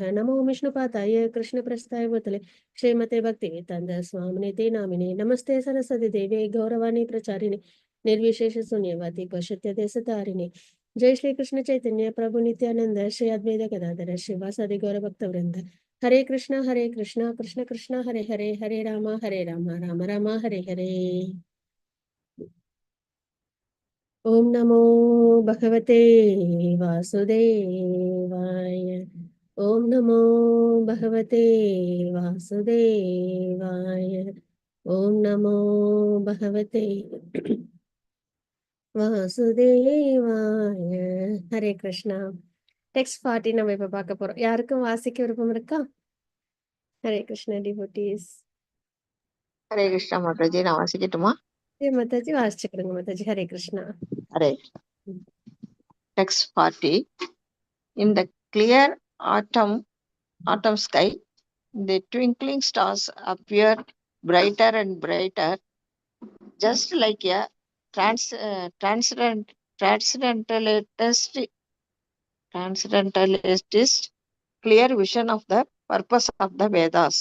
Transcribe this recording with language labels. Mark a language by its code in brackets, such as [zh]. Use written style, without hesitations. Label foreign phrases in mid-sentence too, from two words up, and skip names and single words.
[sa] नमो विष्णुपादाय कृष्णप्रस्थाय भूतले श्रीमते भक्तिवेदान्त स्वामिने ते नामिने नमस्ते सरस्वती देवे गौरवाणी प्रचारिणे निर्विशेष शून्यवादी पश्यत्य देशतारिणी। जय श्री कृष्ण चैतन्य प्रभु नित्यानंद श्री अद्वैत गदाधर श्रीवासादि गौर भक्त वृंद। हरे कृष्ण कृष्ण कृष्ण हरे हरे, हरे राम राम राम हरे हरे। ओम नमो भगवते वासुदेवाय। ओम नमो भगवते वासुदेवाय। ओम नमो भगवते வாசுதேவாய. हरे कृष्ण. [ta] டெக்ஸ்ட் 40 நம்ம இப்ப பார்க்க போறோம். யாருக்கும் வாசிக்க விருப்பம் இருக்கா? [sa] हरे कृष्ण [ta] டிவோட்டீஸ். [sa] हरे कृष्ण [ta] மாதாஜி, நான் வாசிக்கட்டுமா? மாதாஜி வாசிச்சுக்கிடுங்க மாதாஜி. [sa] हरे कृष्ण. [ta] ஹரே. [en] Text 40. In the clear autumn sky, the twinkling stars appear brighter and brighter, just like a transcendentalist clear vision of the purpose of the Vedas.